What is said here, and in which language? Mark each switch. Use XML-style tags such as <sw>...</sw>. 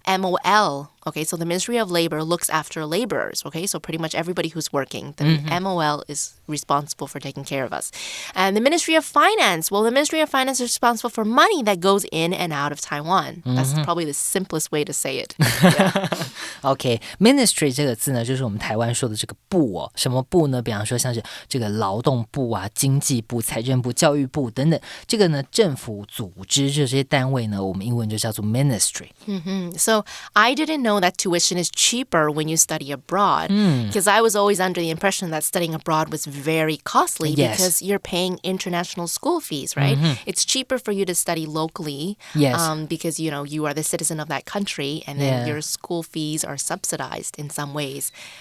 <en>MOL, okay, so the Ministry of Labor looks after laborers, okay? So pretty much everybody who's working. The MOL is responsible for taking care of us. And the Ministry of Finance, well, the Ministry of Finance is responsible for money that goes in and out of Taiwan. That's probably the simplest way to say it.</en> <zh>OK, ministry 这个字呢，就是我们台湾说的这个部哦。什么部呢？比方说像是这个劳动部啊、经济部、财政部、教育部等等。这个呢，政府组织这些单位呢，我们英文就叫做 ministry.</zh> <en>So I didn't know that tuition is cheaper when you study abroad because I was always under the impression that studying abroad was very costly because you're paying international school fees, right? It's cheaper for you to study locally because, you are the citizen of that country and then your school fees are subsidized in some ways.</en>